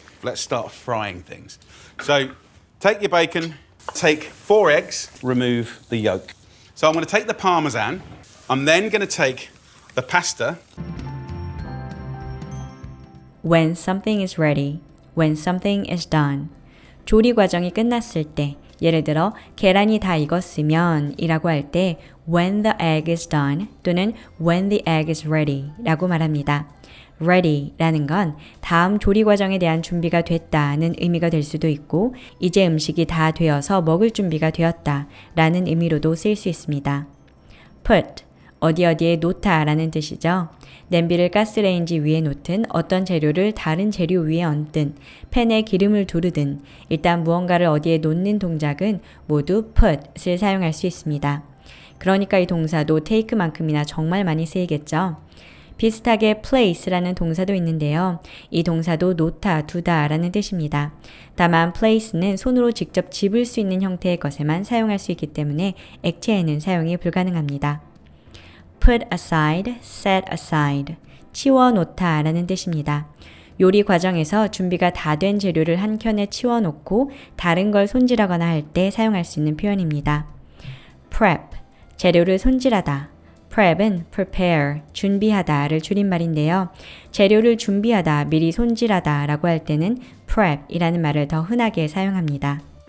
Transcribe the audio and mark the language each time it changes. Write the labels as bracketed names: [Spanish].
[English] Let's start frying things. So take your bacon, take 4 eggs, remove the yolk. So I'm going to take the parmesan. I'm then going to take the pasta. When something is ready, when something is done. [Korean] 조리 과정이 끝났을 때, 예를 들어 계란이 다 익었으면 이라고 할 때 [English] when the egg is done [Korean] 또는 [English] when the egg is ready [Korean] 라고 말합니다. ready라는 건 다음 조리 과정에 대한 준비가 됐다는 의미가 될 수도 있고 이제 음식이 다 되어서 먹을 준비가 되었다 라는 의미로도 쓰일 수 있습니다. put, 어디에 놓다 라는 뜻이죠. 냄비를 가스레인지 위에 놓든 어떤 재료를 다른 재료 위에 얹든 팬에 기름을 두르든 일단 무언가를 어디에 놓는 동작은 모두 put을 사용할 수 있습니다. 그러니까 이 동사도 take만큼이나 정말 많이 쓰이겠죠. 비슷하게 place라는 동사도 있는데요. 이 동사도 놓다, 두다 라는 뜻입니다. 다만 place는 손으로 직접 집을 수 있는 형태의 것에만 사용할 수 있기 때문에 액체에는 사용이 불가능합니다. put aside, set aside, 치워놓다 라는 뜻입니다. 요리 과정에서 준비가 다 된 재료를 한 켠에 치워놓고 다른 걸 손질하거나 할 때 사용할 수 있는 표현입니다. prep, 재료를 손질하다. prep은 prepare, 준비하다를 줄임말인데요. 재료를 준비하다, 미리 손질하다 라고 할 때는 prep이라는 말을 더 흔하게 사용합니다.